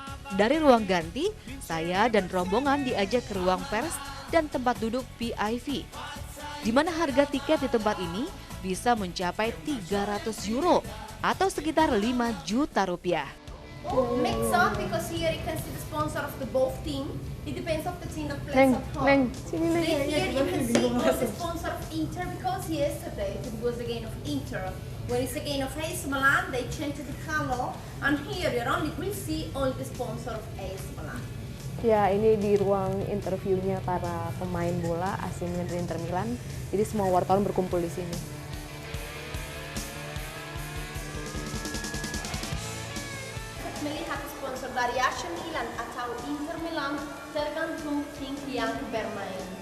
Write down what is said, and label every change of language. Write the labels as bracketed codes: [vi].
[id] Dari ruang ganti, saya dan rombongan diajak ke ruang pers dan tempat duduk VIP, di mana harga tiket di tempat ini bisa mencapai 300 euro atau sekitar 5 juta rupiah. [en] Mix up because here you can see the sponsor of the both team. It depends of the team that plays at home. Here you can see the sponsor of Inter because yesterday it was the game of Inter. When it's a game of AC Milan, they changed the color, and here you only will see only the sponsor of AC Milan. [id] Ya, ini di ruang interviewnya para pemain bola AC Milan dan Inter Milan. Jadi semua wartawan berkumpul di sini. Melihat sponsor dari AC Milan atau Inter Milan tergantung tim yang bermain.